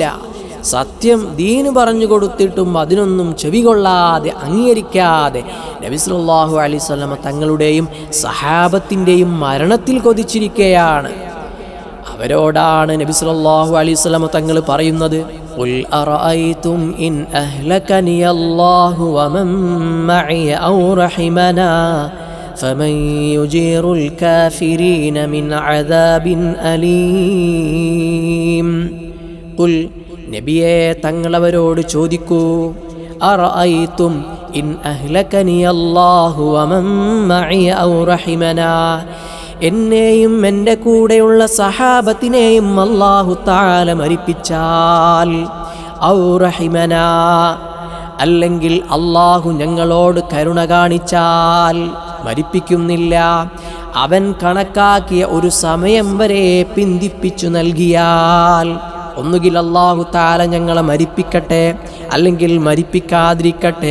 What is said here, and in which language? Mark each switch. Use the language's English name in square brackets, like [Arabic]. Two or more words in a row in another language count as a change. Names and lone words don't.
[Malayalam] സത്യം ദീന് പറഞ്ഞു കൊടുത്തിട്ടും അതിനൊന്നും ചെവികൊള്ളാതെ അംഗീകരിക്കാതെ നബി [Arabic] صلى الله عليه وسلم [Malayalam] തങ്ങളുടെയും സഹാബത്തിൻ്റെയും മരണത്തിൽ കൊതിച്ചിരിക്കുകയാണ്. അവരോടാണ് നബി [Arabic] صلى الله عليه وسلم [Malayalam] തങ്ങൾ പറയുന്നത്, [Arabic] قل أرأيتم إن أهلكني الله ومن معي أو رحمنا فمن يجير الكافرين من عذاب أليم. ഖുൽ, [Malayalam] നബിയെ തങ്ങളവരോട് ചോദിക്കൂ, [Arabic] أرأيتم إن أهلكني الله ومن معي أو [Malayalam] റഹിമനാ, എന്നെയും എൻ്റെ കൂടെയുള്ള സഹാബത്തിനെയും അല്ലാഹു തആല മരിപ്പിച്ചാൽ, [Arabic] أو رحمنا, [Malayalam] അല്ലെങ്കിൽ അല്ലാഹു ഞങ്ങളോട് കരുണ കാണിച്ചാൽ, മരിപ്പിക്കുന്നില്ല, അവൻ കണക്കാക്കിയ ഒരു സമയം വരെ പിന്തിപ്പിച്ചു നൽകിയാൽ, ഒന്നുകിൽ അല്ലാഹു തആല ഞങ്ങളെ മരിപ്പിക്കട്ടെ, അല്ലെങ്കിൽ മരിപ്പിക്കാതിരിക്കട്ടെ.